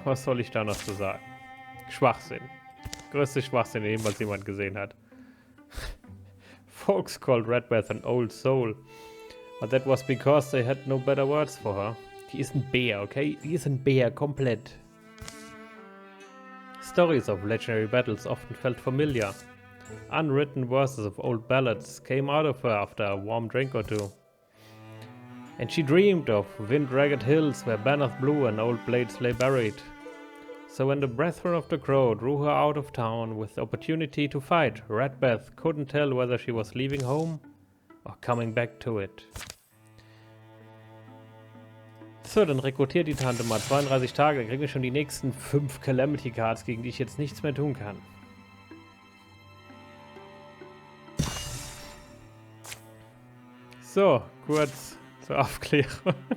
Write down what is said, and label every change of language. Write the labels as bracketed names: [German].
[German] Was soll ich da noch zu sagen? Schwachsinn. Größte Schwachsinn, den jemals jemand gesehen hat. [English] Folks called Redbeth an old soul. But that was because they had no better words for her. [German] Die ist ein Bär, okay? Die ist ein Bär, komplett. [English] Stories of legendary battles often felt familiar. Unwritten verses of old ballads came out of her after a warm drink or two. And she dreamed of wind-ragged hills where banners blew and old blades lay buried. So when the brethren of the crow drew her out of town with the opportunity to fight, Redbeth couldn't tell whether she was leaving home or coming back to it. [German] So, dann rekrutiert die Tante mal 32 Tage, dann kriegen wir schon die nächsten 5 Calamity Cards, gegen die ich jetzt nichts mehr tun kann. So, kurz zur Aufklärung.